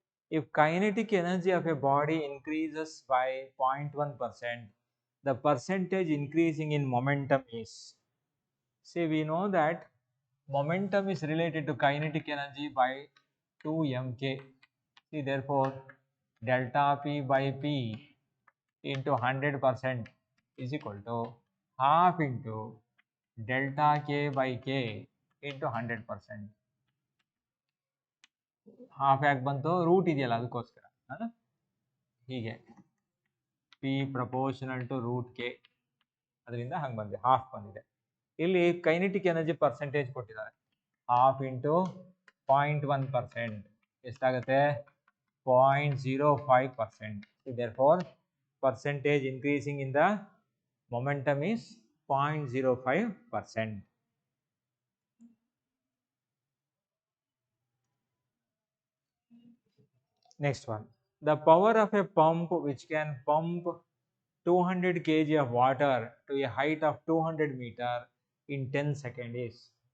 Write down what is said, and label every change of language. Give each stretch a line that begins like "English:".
English: If kinetic energy of a body increases by 0.1%, the percentage increasing in momentum is, see we know that momentum is related to kinetic energy by 2 mk. See therefore delta p by p into 100% is equal to half into delta k by k into 100%.
Kannada: Half ಯಾಕೆ ಬಂತು root ಇದೆಯಲ್ಲ ಅದಕ್ಕೋಸ್ಕರ ಅಲ್ಲ ಹೀಗೆ P proportional to root K ಅದರಿಂದ ಹಂಗೆ ಬಂದಿದೆ half ಬಂದಿದೆ ಇಲ್ಲಿ ಕೈನೆಟಿಕ್ ಎನರ್ಜಿ ಪರ್ಸೆಂಟೇಜ್ ಕೊಟ್ಟಿದ್ದಾರೆ ಹಾಫ್ ಇಂಟು 0.1% ಎಷ್ಟಾಗುತ್ತೆ 0.05%.
English: Therefore percentage increasing in the momentum is 0.05%. Next one, the power of a pump which can pump 200 kg of water to a height of 200 meter in 10 seconds is,